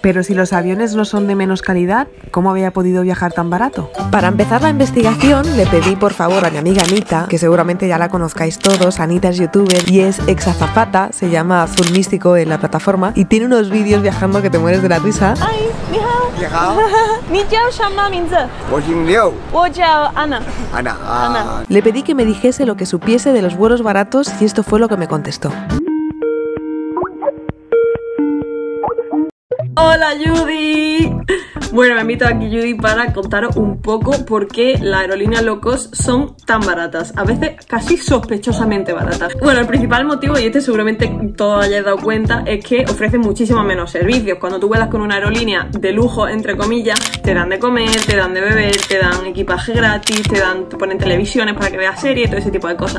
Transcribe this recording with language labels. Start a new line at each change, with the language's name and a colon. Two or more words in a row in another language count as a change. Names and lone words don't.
Spanish: Pero si los aviones no son de menos calidad, ¿cómo había podido viajar tan barato? Para empezar la investigación le pedí por favor a mi amiga Anita, que seguramente ya la conozcáis todos. Anita es youtuber y es ex azafata, se llama Azul Místico en la plataforma y tiene unos vídeos viajando que te mueres de la risa. Ay,
Chinese: 你好. 你好. 你叫什么名字? Wo jing Liu. Wo jiao Ana. Ana.
Spanish: Le pedí que me dijese lo que supiese de los vuelos baratos y esto fue lo que me contestó. Hola Judy. Bueno, me invito aquí Judy para contaros un poco por qué las aerolíneas
English: low cost
Spanish: son tan baratas, a veces casi sospechosamente baratas. Bueno, el principal motivo, y este seguramente todos hayáis dado cuenta, es que ofrecen muchísimo menos servicios. Cuando tú vuelas con una aerolínea de lujo, entre comillas, te dan de comer, te dan de beber, te dan equipaje gratis, te ponen televisiones para que veas series, todo ese tipo de cosas.